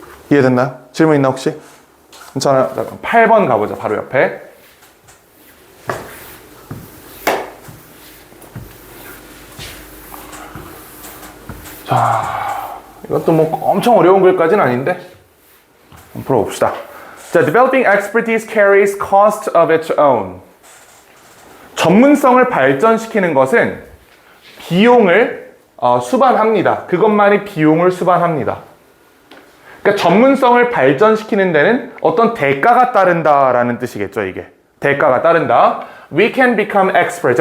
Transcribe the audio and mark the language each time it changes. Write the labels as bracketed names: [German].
[Korean] 이해됐나요? 질문 있나 혹시? 괜찮아요. 8번 가보자. 바로 옆에. 자, 이것도 뭐 엄청 어려운 글까지는 아닌데 한번 풀어봅시다. [English] 자, developing expertise carries cost of its own. [Korean] 전문성을 발전시키는 것은 비용을 수반합니다. 그것만이 비용을 수반합니다. 그러니까 전문성을 발전시키는 데는 어떤 대가가 따른다라는 뜻이겠죠, 이게. 대가가 따른다. [English] We can become experts.